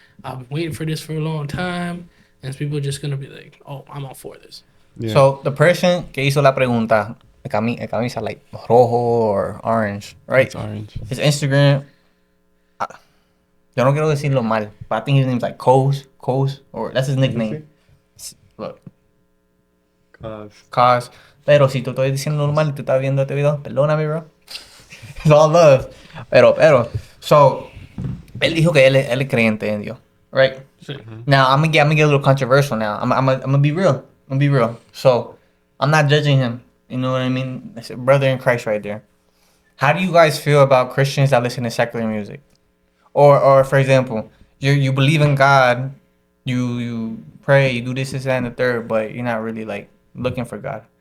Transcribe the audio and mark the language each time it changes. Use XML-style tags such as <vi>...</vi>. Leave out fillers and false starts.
<en>I've been waiting for this for a long time. And people are just going to be like, oh, I'm all for this. Yeah. So, the person</en> <es>que hizo la pregunta, camisa</es> <en>like rojo or orange, right? It's orange. His Instagram,</en> <es>yo no quiero decirlo mal,</es> <en>but I think his name's like Coz, or that's his nickname. Look. Cause.</en> <es>Pero si tú estoy diciendo normal y tú estás viendo este video, perdóname, bro.</es> <en>It's all love.</en> <es>Pero.</es> <en>So,</en> <es>él dijo que él es creyente en Dios,</es> <en>right?</en> <es>Sí.</es> <en>Now, I'm gonna get a little controversial now. I'm gonna be real. So, I'm not judging him. You know what I mean? It's a brother in Christ right there. How do you guys feel about Christians that listen to secular music? Or for example, you believe in God, you pray, you do this, that, and the third, but you're not really like looking for God.</en>